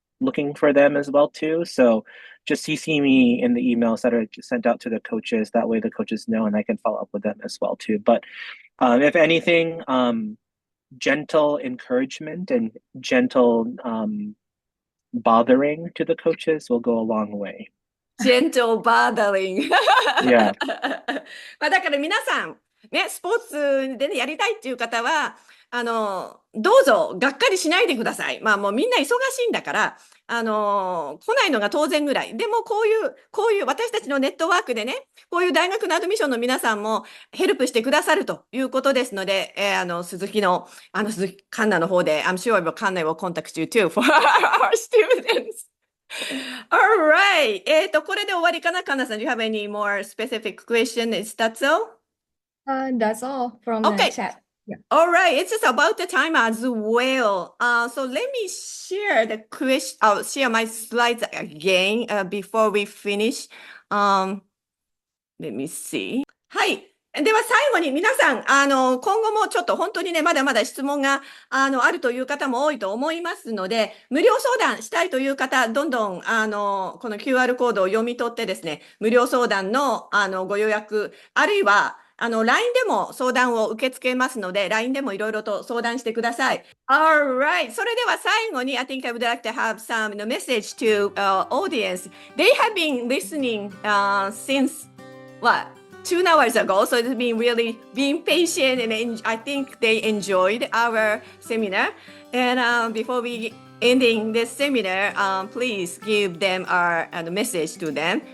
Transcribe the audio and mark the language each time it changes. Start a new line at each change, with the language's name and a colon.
English: looking for them as well too. So just CC me in the emails that are sent out to the coaches. That way the coaches know and I can follow up with them as well too. But if anything, gentle encouragement and gentle bothering to the coaches will go a long way. Gentle bothering. Yeah.
Japanese: まあだから皆さん、ね、スポーツで、ね、やりたいっていう方は、どうぞがっかりしないでください。まあもうみんな忙しいんだから、来ないのが当然ぐらい。でもこういう私たちのネットワークでね、こういう大学のアドミッションの皆さんもヘルプしてくださるということですので、鈴木環奈の方で、
English: I'm sure Kanna will contact you too for our students. Alright.
Japanese: これで終わりかな、Kannaさん。
English: Do you have any more specific question? Is that so? That's all from the Okay. chat. Yeah. All right, it's just about the time as well. So let me share the question. I'll share my slides again before we finish. Let me see. はい。
Japanese: では最後に皆さん、今後もちょっと本当にね、まだまだ質問が、あるという方も多いと思いますので、無料相談したいという方、どんどん、この QR コードを読み取ってですね、無料相談の、ご予約、あるいは、LINE でも相談を受け付けますので、LINE でもいろいろと相談してください。
English: Alright.
Japanese: それでは最後に、
English: I think I would like to have some message to audience. They have been listening since, what? 2 hours ago, so it's been really being patient, and I think they enjoyed our seminar. And before we ending this seminar, please give them our message to them.